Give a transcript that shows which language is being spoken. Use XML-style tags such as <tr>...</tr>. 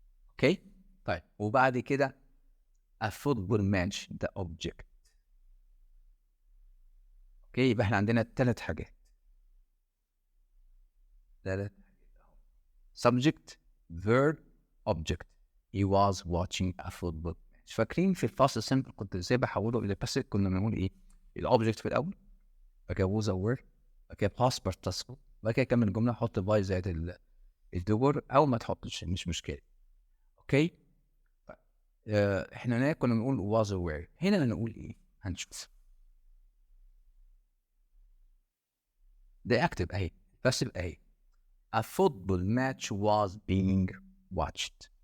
<ar>اوكي طيب وبعد كده a football match ده object. اوكي يبقى احنا عندنا ثلاث حاجات subject verb object.</ar> <en>he was watching a football match.</en> <ar>فاكرين في الفاست سمبل كنت ازاي بحوله الى باسيف؟ كنا بنقول ايه؟ الاوبجكت في الاول، بعد كده was or were، بعد كده past participle، بعد كده كمل الجمله حط باي زائد الدور او ما تحطش مش مشكله. اوكي طيب احنا هنا كنا بنقول was or were، هنا هنقول ايه؟ هنشوف ده اكتب اهي باسيف اهي.</ar> <en>A football match was being watched.</en>